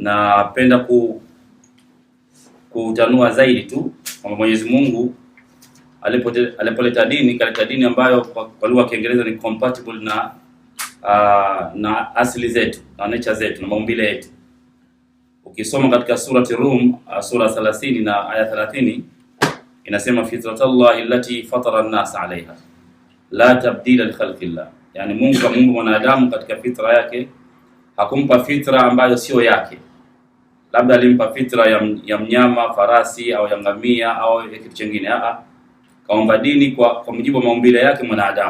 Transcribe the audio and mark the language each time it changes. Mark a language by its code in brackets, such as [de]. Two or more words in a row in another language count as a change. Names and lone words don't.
[sw] Napenda kutanua zaidi tu kwamba Mwenyezi Mungu alipoleta dini, kaleta dini ambayo kwa lugha ya Kiingereza ni compatible na asili zetu na nature zetu na maumbile yetu. Ukisoma katika surati Rum sura 30 na aya 30 inasema [ar] فطرة الله التي فطر الناس عليها لا تبديل لخلق الله, [sw] yani Mungu kamuumba mwanadamu katika fitra yake, hakumpa fitra ambayo sio yake. Labda alimpa fitra ya mnyama, farasi au ya ngamia au kitu kingine. Kaomba dini kwa mujibu wa maumbile yake mwanadamu.